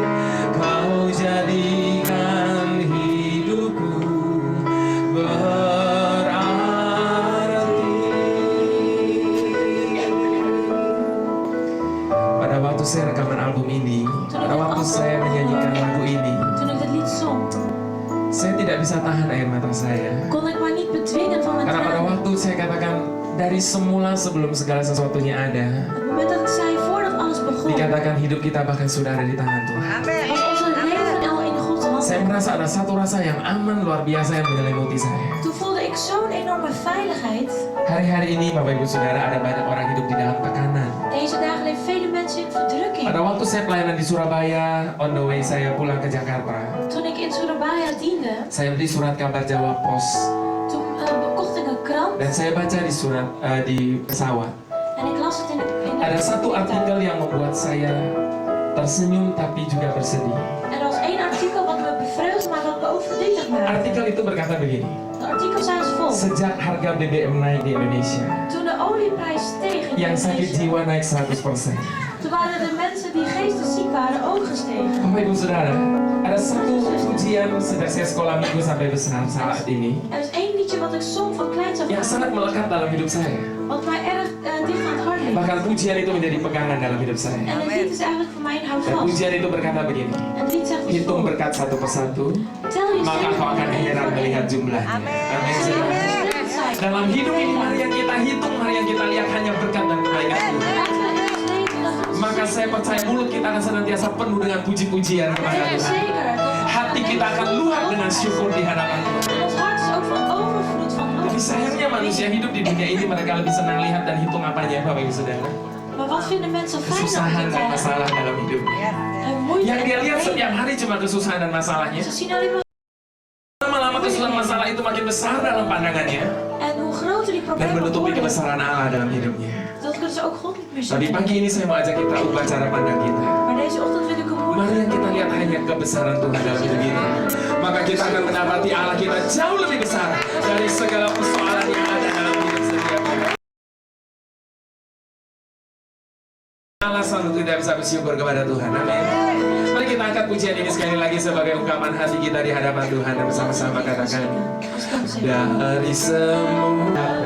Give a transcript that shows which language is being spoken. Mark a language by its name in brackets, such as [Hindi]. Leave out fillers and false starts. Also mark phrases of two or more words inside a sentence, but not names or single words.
[Indonesian] Kau jadikan hidupku berarti. Pada waktu saya rekaman album ini, pada waktu saya menyanyikan lagu ini, [Dutch] Toen ik dit lied zong, [Indonesian] saya tidak bisa tahan air mata saya. [Dutch] kon ik maar niet bedwingen van mijn [Indonesian] Karena pada [Dutch] tranen. [Indonesian] waktu saya katakan Dari semula sebelum segala sesuatunya ada, [Dutch] het moment dat ik zei, voordat alles begon, [Indonesian] dikatakan hidup kita bahkan sudah ada di tangan Tuhan. [Dutch] was onze leven al in Gods [Indonesian] Saya [Dutch] handen. [Indonesian] merasa ada satu rasa yang aman luar biasa yang menyelimuti saya. [Dutch] Toen voelde ik zo'n enorme veiligheid. [Indonesian] Hari-hari ini Bapak Ibu Saudara ada banyak orang hidup di dalam tekanan. [Dutch] Deze dagen leven vele mensen in verdrukking. [Indonesian] Pada waktu saya pelayanan di Surabaya, [English] on the way [Indonesian] saya pulang ke Jakarta, [Dutch] Toen ik in Surabaya diende, [Indonesian] saya beli surat kabar Jawa Pos [Dutch] toen kocht ik een krant [Indonesian] dan saya baca di di pesawat. [Dutch] en ik las het in de [Indonesian] Ada satu artikel yang membuat saya tersenyum tapi juga bersedih. [Dutch] En er was één artikel wat me bevreugd, maar wat me ook verdrietig maakte. [Indonesian] Artikel itu berkata begini, [Dutch] Het artikel zei als volgt. [Indonesian] sejak harga BBM naik di Indonesia, [Dutch] Toen de olieprijs steeg in [Indonesian] yang sakit [Dutch] Indonesia, [Indonesian] jiwa naik 100%. [Dutch] toen waren de mensen die geestelijk ziek waren ook gestegen. [Indonesian] Bapak Ibu Saudara, ada satu pujian sejak saya sekolah minggu sampai besar saat ini [Dutch] Er is één liedje wat ik zong van kleins af [Indonesian] yang sangat [Dutch] aan, [Indonesian] melekat dalam hidup saya. [Dutch] wat mij erg dicht aan het hart ligt. [Indonesian] Bahkan pujian itu menjadi pegangan dalam hidup saya. [Dutch] En het lied is eigenlijk voor mij een [Indonesian] Dan [Dutch] houvast. [Indonesian] pujian itu berkata begini, [Dutch] En het lied zegt als [Indonesian] hitung [Dutch] volgt. [Indonesian] berkat satu persatu, [Dutch] Tel je [Indonesian] maka kau akan heran melihat jumlahnya. Amin. Saudara. Dalam hidup ini mari yang kita hitung, mari yang kita lihat hanya berkat dan kebaikan Tuhan. Maka saya percaya mulut kita akan senantiasa penuh dengan puji-pujian kepada Tuhan. [Dutch] Zeker. [Indonesian] Hati kita akan luar dengan syukur di hadapan Tuhan. [Dutch] En ons hart is ook van overvloed van [Indonesian] Tapi [Dutch] lof. [Indonesian] sayangnya manusia hidup di dunia ini mereka lebih senang lihat dan hitung apanya, Bapak Ibu Saudara. [Dutch] Maar wat vinden mensen fijn om [Indonesian] Kesusahan [Dutch] te [Indonesian] dan [Dutch] tellen? [Indonesian] masalah dalam hidupnya. [Dutch] En moeite [Indonesian] Yang dia [Dutch] en [Indonesian] lihat setiap [Dutch] problemen. [Indonesian] hari cuma kesusahan dan masalahnya. [Dutch] Ze zien alleen maar. [Indonesian] Lama-lama kesusahan masalah itu makin besar dalam pandangannya [Dutch] En hoe groter die [Indonesian] dan [Dutch] problemen [Indonesian] menutupi [Dutch] worden, [Indonesian] kebesaran Allah dalam hidupnya. [Dutch] dat kunnen ze ook God niet meer [Indonesian] Tapi [Dutch] zien. [Indonesian] pagi ini saya mau ajak kita ubah cara pandang kita. [Dutch] Maar deze ochtend wil ik een [Indonesian] Mari [Dutch] mooi. [Indonesian] yang kita lihat hanya kebesaran Tuhan dalam hidup kita. Maka kita akan mendapati Allah kita jauh lebih besar dari segala persoalan yang ada dalam hidup setiap kita. Allah selalu tidak bisa bersyukur kepada Tuhan. Amin. Mari kita angkat pujian ini sekali lagi sebagai ungkapan hati kita di hadapan Tuhan dan bersama-sama katakan, dari semua